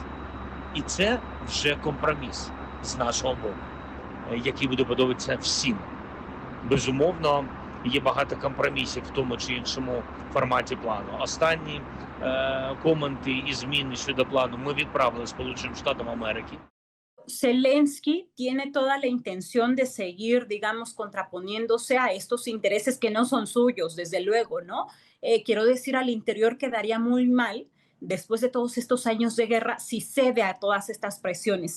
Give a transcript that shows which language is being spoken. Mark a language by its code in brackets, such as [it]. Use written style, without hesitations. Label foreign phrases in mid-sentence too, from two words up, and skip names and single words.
[uk] І це вже компроміс з нашого боку, який буде подобатися всім. Безумовно, є багато компромісів в тому чи іншому форматі плану. Останні коменти і зміни щодо плану ми відправили Сполученим Штатам Америки. [es] Zelensky tiene toda la intención de seguir, digamos, contraponiéndose a estos intereses que no son suyos, desde luego, ¿no? Quiero decir, al interior quedaría muy mal después de todos estos años de guerra, si cede a todas estas presiones.